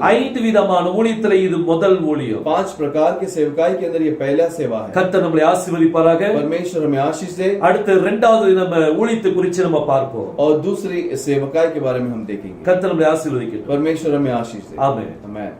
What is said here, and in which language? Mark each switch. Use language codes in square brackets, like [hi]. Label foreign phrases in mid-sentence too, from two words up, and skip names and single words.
[ta] 5 விதமான ஊழியத்துல இது முதல் ஊழியம். [hi] 5 प्रकार के सेवकाई के अंदर ये पहला सेवा है। [ta] கர்த்தர் நம்மளை ஆசீர்வதிப்பாராக. [hi] परमेश्वर हमें आशीष दे। [ta] அடுத்து இரண்டாவது நம்ம ஊழியத்தை குறித்து நம்ம பார்ப்போம். [hi] और दूसरी सेवकाई के बारे में हम देखेंगे। [ta] கர்த்தர் நம்மளை ஆசீர்வதிக்கட்டும். [hi] परमेश्वर हमें आशीष दे। आमीन। आमीन।